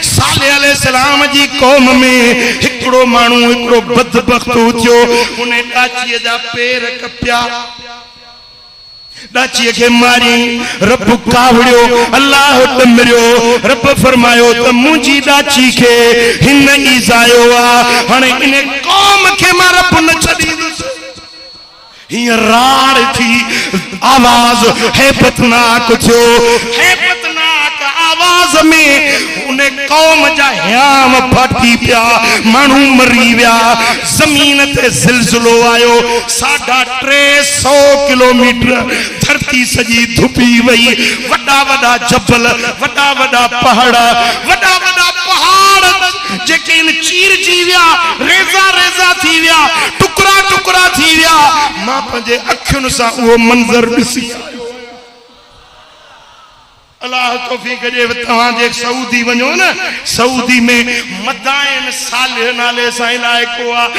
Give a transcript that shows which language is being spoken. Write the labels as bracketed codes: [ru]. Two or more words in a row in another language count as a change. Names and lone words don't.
[sd] सालेह अलैहिस्सलाम जी कौम में हिकिड़ो माण्हू हिकिड़ो बदबख्त थियो उन डाचीअ जा पेर कपिया डाची के मारी रब कावड़ियो अल्लाह डमरियो रब फरमायो त मुंजी डाची के हिन ईज़ायो आ हाणे इन कौम के मां रब न छॾींदुसि। हिय राड़ थी आवाज हैबतनाक थियो हैबतनाक आवाज में उन्हें कौम जा ह्याम फाटी पिया, मानू मरी विया, जमीन ते जिलजिलो आयो, 350 किलोमीटर धरती सजी धुपी वई, वडा वडा जबल, वडा वडा पहाड़, वडा वडा पहाड़ जेके इन चीर जी विया, रेज़ा रेज़ा थी विया, टुकड़ा टुकड़ा थी विया। मां पंहिंजे अखियुनि सां उहो मंज़र ॾिसी अल्लाह तौफीक जे तव्हां जे सऊदी वञो न, सऊदी में मदाइन सालिह नाले सां इलाइक़ो आहे।